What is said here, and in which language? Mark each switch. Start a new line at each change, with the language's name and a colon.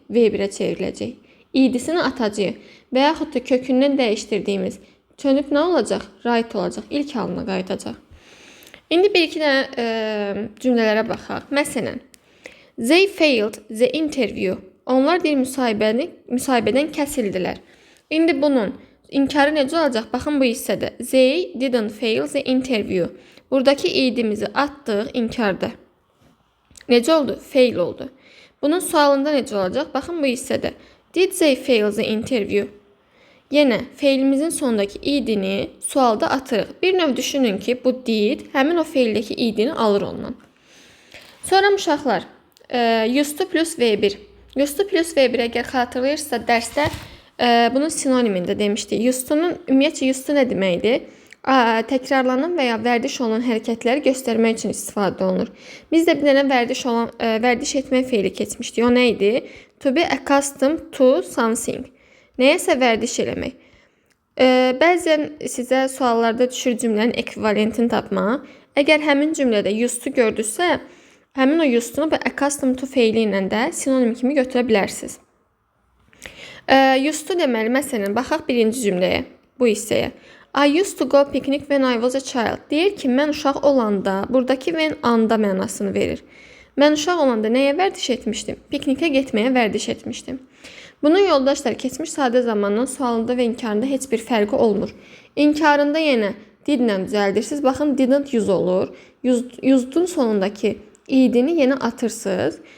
Azerbaijani: V1'ə çevriləcək. İdisini atacağıq. Və yaxud da kökündən dəyişdirdiyimiz çönüb nə olacaq? Right olacaq. İlk halına qayıdacaq. İndi bir-iki dənə cümlələrə baxaq.
English: Məsələn, they failed the interview.
Azerbaijani: Onlar deyir müsahibədən kəsildilər. İndi bunun inkarı necə olacaq? Baxın bu hissədə.
English: They didn't fail the interview.
Azerbaijani: Buradakı idimizi atdıq inkarda. Necə oldu? Fail oldu. Bunun sualında necə olacaq? Baxın bu hissədə.
English: Did they fail the interview?
Azerbaijani: Yenə feilimizin sonundakı idini sualda atırıq. Bir növ düşünün ki, bu did həmin o feildəki idini alır ondan. Sonra uşaqlar,
English: used to plus V1. Used to plus V1
Azerbaijani: əgər xatırlayırsınızsa dərsdə bunun sinonimində demişdik. Ümumiyyətcə used to nə deməkdir? Təkrarlanan və ya vərdiş olunan hərəkətləri göstərmək üçün istifadə olunur. Biz də bir dənə vərdiş etmək feili keçmişdik. O nə idi?
English: To be accustomed to something.
Azerbaijani: Nəyəsə vərdiş eləmək. Bəzən sizə suallarda düşür cümlənin ekvivalentini tapmaq. Əgər həmin cümlədə used to gördünüzsə, həmin o used to-nu bu accustomed to feili ilə də sinonim kimi götürə bilərsiniz. Used to deməli, məsələn, baxaq birinci cümləyə, bu hissəyə.
English: I used to go picnic when I was a child.
Azerbaijani: Deyir ki, mən uşaq olanda, buradakı when anda mənasını verir. Mən uşaq olanda nəyə vərdiş etmişdim? Piknikə getməyə vərdiş etmişdim. Bunun yoldaşlar keçmiş sadə zamanın sualında və inkarında heç bir fərqi olmur. İnkarında yenə didlə düzəldirsiniz. Baxın, didn't use olur. Used'un sonundakı idini yenə atırsınız.